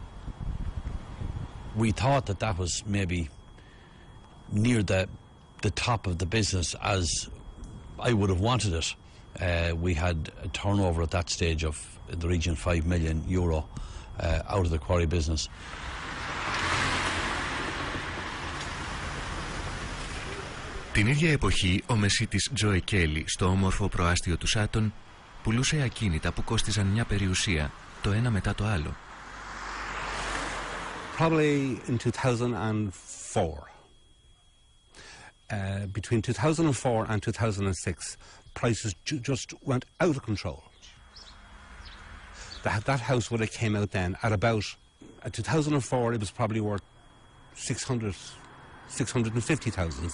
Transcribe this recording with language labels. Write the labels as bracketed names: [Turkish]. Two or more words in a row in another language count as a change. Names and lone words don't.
[English] We thought that was maybe near the top of the business as I would have wanted it. We had a turnover at that stage of in the region of €5 million out of the quarry business. [Greek] Την ίδια εποχή, ο μεσίτης Τζόι Κέλλι στο όμορφο προάστιο του Σάτον πουλούσε ακίνητα που κόστιζαν μια περιουσία, το ένα μετά το άλλο. [English] Probably in 2004. Between 2004 and 2006, prices just went out of control. That house would have came out then at about, at 2004 it was probably worth 650,000.